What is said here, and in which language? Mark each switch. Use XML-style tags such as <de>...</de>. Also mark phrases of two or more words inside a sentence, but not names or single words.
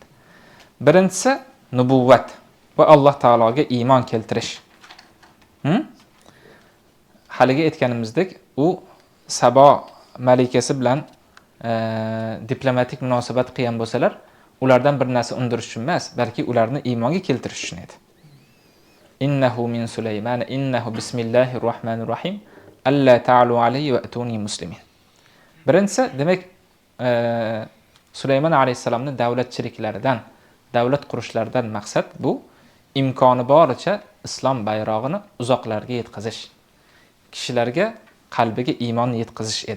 <uz>Birinchisi nubuvvat va Alloh taologa iymon keltirish. Haliga aytganimizdek, u Sabo malikasi bilan diplomatik munosabat qilgan bo'lsalar, ulardan bir narsa undirish uchun emas, balki ularni iymonga keltirish uchun edi.</uz> <ar>إنه من سليمان إنه بسم الله الرحمن الرحيم ألا تعلوا عليه وأتوني مسلمين.</ar> <uz>Birinchisi, demak, Sulaymon alayhisalomning davlatchiliklaridan, davlat qurishlaridan maqsad bu imkoni boricha islom bayrog'ini uzoqlarga yetkazish, kishilarga qalbiga iymon yetkazish edi.</uz>